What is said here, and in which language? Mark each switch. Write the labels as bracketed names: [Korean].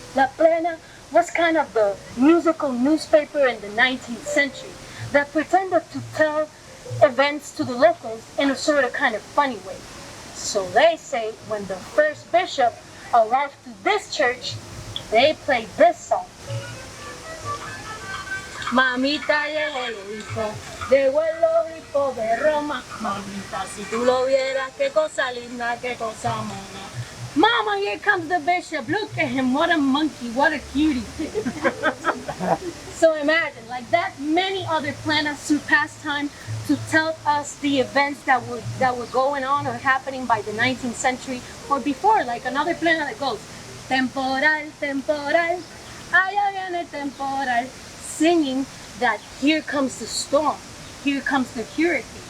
[English] La plena was kind of the musical newspaper in the 19th century that pretended to tell events to the locals in a sort of kind of funny way. So they say when the first bishop arrived to this church, they played this song. [Spanish] Mamita llegó el obispo de Roma. Mamita, si tú lo vieras, qué cosa linda, qué cosa mona. [English] Mama, here comes the bishop. Look at him. What a monkey. What a cutie. So imagine, like that, many other planas surpassed time to tell us the events that were going on or happening by the 19th century or before, like another plana that goes, [Spanish] temporal, temporal, allá viene el temporal, [English] singing that here comes the storm, here comes the hurricane.